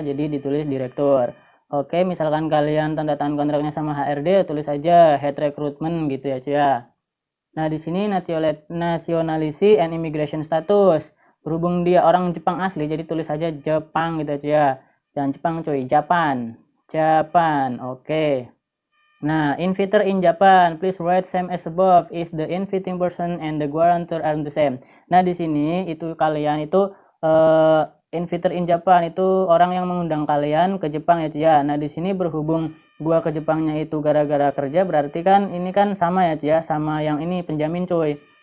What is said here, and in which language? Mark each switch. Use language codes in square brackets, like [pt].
[id] Jadi ditulis direktur. Oke, misalkan kalian tanda tangan kontraknya sama HRD, tulis saja head recruitment gitu ya cuy ya. Nah, di sini [en] nationality and immigration status. [id] Berhubung dia orang Jepang asli, jadi tulis saja Jepang gitu ya cuy ya. Jangan Jepang cuy, Japan. Oke. [en] Nah, inviter in Japan, please write same as above. Is the inviting person and the guarantor are the same? [id] Nah, di sini itu kalian itu [en] inviter in Japan [id] itu orang yang mengundang kalian ke Jepang ya cuy ya. Nah, di sini berhubung gua ke Jepangnya itu gara-gara kerja, berarti kan ini kan sama ya cuy ya, sama yang ini penjamin cuy.